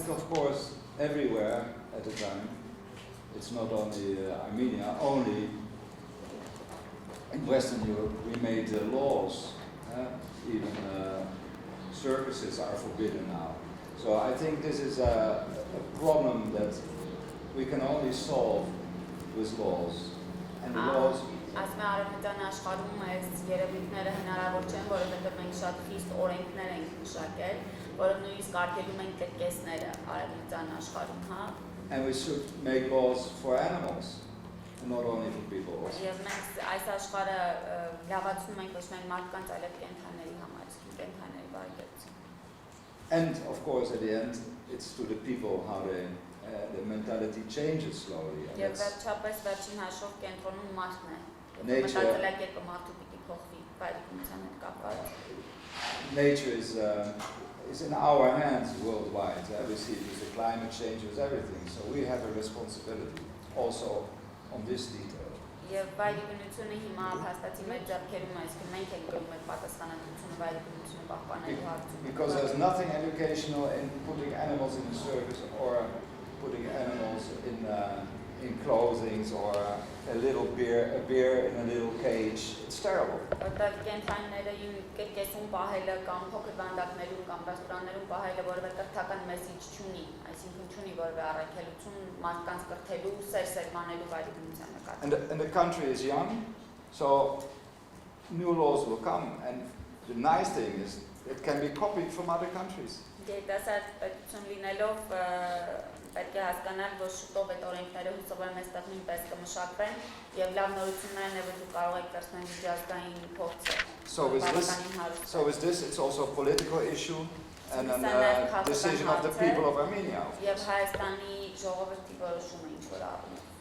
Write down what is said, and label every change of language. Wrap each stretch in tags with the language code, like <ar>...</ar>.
<en>And of course, everywhere at the time, it's not only Armenia, only in Western Europe we made laws, even circuses are forbidden now. So I think this is a problem that we can only solve with laws. And the laws,</en> <hy>Ասում է արևմտյան աշխարհում այս երևույթները հնարավոր չեն, որովհետև մենք շատ խիստ օրենքներ ենք մշակել, որով նույնիսկ արգելում են կրկեսները արևմտյան աշխարհում, հա։</hy> <en>and we should make laws for animals, and not only for people also.</en> <hy>Եվ մենք այս աշխարհը լավացնում ենք ոչ միայն մարդկանց, այլև կենդանների համար, կենդանների բարեկեցություն։</hy> <en>And of course, at the end, it's to the people how the mentality changes slowly. And</en> <hy>Եվ</hy> <en>that's-</en> <hy>վերջապես վերջին հաշվով կենտրոնում մարդն է։</hy> <en>Nature-</en> <hy>Մտածելակերպը մարդու պիտի փոխվի բարեկեցության հետ կապված։</hy> <en>nature is in our hands worldwide. We see it with the climate change, with everything. So we have a responsibility also on this detail.</en> <hy>Եվ բարեկեցությունը հիմա հաստատի մեր ձեռքերում է, իսկ մենք ենք գրում այդ պատասխանատվությունը բարեկեցությունը պահպանելու հարցում։</hy> <en>Because there's nothing educational in putting animals in the circus or putting animals in clothing or a bear in a little cage. It's terrible.</en> <hy>Որտեղ կենդանիները կեսում պահելը կամ փոքր վանդակներում կամ ռեստորաններում պահելը որևէ կրթական մեսիջ չունի, այսինքն չունի որևէ առաքելություն մարդկանց կրթելու, սերմանելու բարեկեցության նկատմամբ։</hy> <en>And the country is young, so new laws will come. And the nice thing is it can be copied from other countries.</en> <hy>Երիտասարդ պետություն լինելով պետք է հասկանալ, որ շուտով այդ օրենքները հուսով եմ այստեղ նույնպես կմշակվեն եւ լավ նորություններն է, որ դուք կարող եք կրկնել միջազգային փորձը։</hy> <en>So with this, it's also a political issue and a decision of the people of Armenia.</en> <hy>Եվ Հայաստանի ժողովրդի որոշումը ինչ որ առնում։</hy>